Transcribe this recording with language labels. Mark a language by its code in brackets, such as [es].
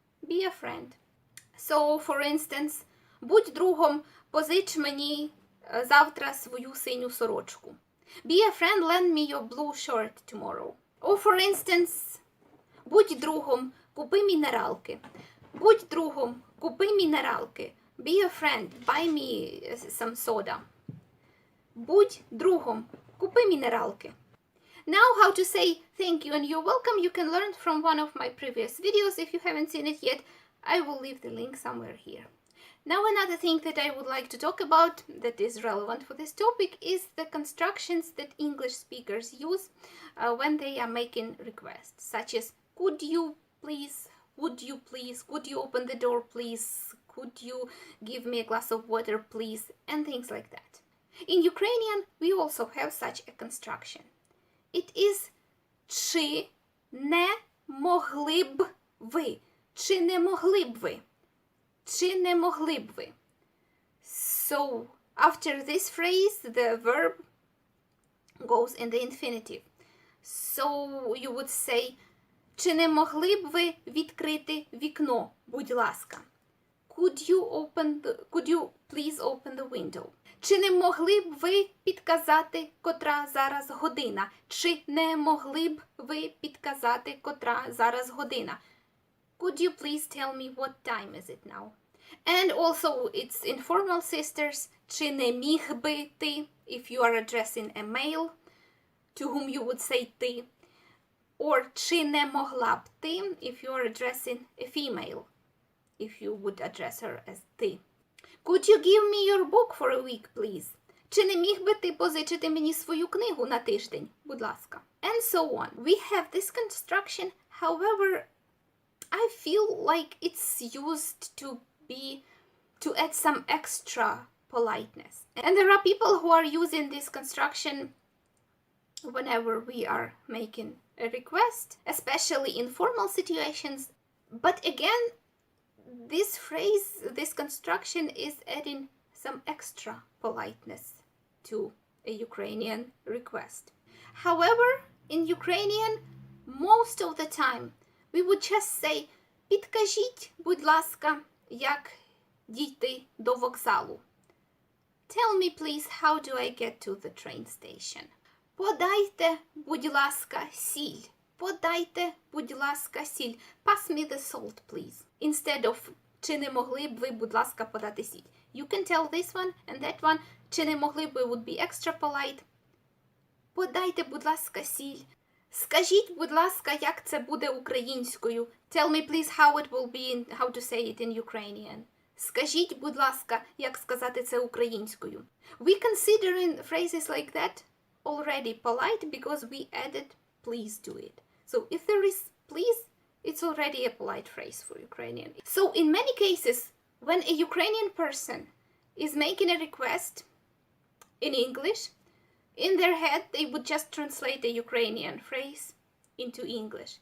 [en] Be a friend. So, for instance, [uk] будь другом, позич мені завтра свою синю сорочку. [en] Be a friend, lend me your blue shirt tomorrow. Or, for instance, [uk] будь другом, купи мінералки. Будь другом, купи мінералки. [en] Be a friend, buy me some soda. [uk] Будь другом, купи мінералки. [en] Now, how to say thank you and you're welcome, you can learn from one of my previous videos. If you haven't seen it yet, I will leave the link somewhere here. Now, another thing that I would like to talk about that is relevant for this topic is the constructions that English speakers use when they are making requests, such as could you please, would you please, could you open the door please, could you give me a glass of water please, and things like that. In Ukrainian, we also have such a construction. It is [uk] чи не могли б ви, чи не могли б ви. Чи не могли б ви? [en] So, after this phrase, the verb goes in the infinitive. So, you would say, [uk] чи не могли б ви відкрити вікно, будь ласка? [en] Could you please open the window? [uk] Чи не могли б ви підказати, котра зараз година? Чи не могли б ви підказати, котра зараз година? [en] Could you please tell me what time is it now? And also, it's informal, sisters. [uk] Чи не міг би ти, [en] if you are addressing a male, to whom you would say ти. Or [uk] чи не могла б ти, [en] if you are addressing a female, if you would address her as ти. Could you give me your book for a week, please? [uk] Чи не міг би ти позичити мені свою книгу на тиждень, будь ласка? [en] And so on. We have this construction, however, I feel like it's used to add some extra politeness. And there are people who are using this construction whenever we are making a request, especially in formal situations. But again, this phrase, this construction is adding some extra politeness to a Ukrainian request. However, in Ukrainian, most of the time, we would just say [uk] «Підкажіть, будь ласка, як дійти до вокзалу». [en] Tell me, please, how do I get to the train station? [uk] Подайте, будь ласка, сіль. Подайте, будь ласка, сіль. [en] Pass me the salt, please. Instead of [uk] чи не могли б ви, будь ласка, подати сіль. [en] You can tell this one and that one. [uk] Чи не могли б ви [en] would be extra polite. [uk] Подайте, будь ласка, сіль. Скажіть, будь ласка, як це буде українською. [en] Tell me, please, how it will be, how to say it in Ukrainian. [uk] Скажіть, будь ласка, як сказати це українською. [en] We considering phrases like that already polite because we added please to it. So if there is please, it's already a polite phrase for Ukrainian. So in many cases, when a Ukrainian person is making a request in English, in their head, they would just translate the Ukrainian phrase into English.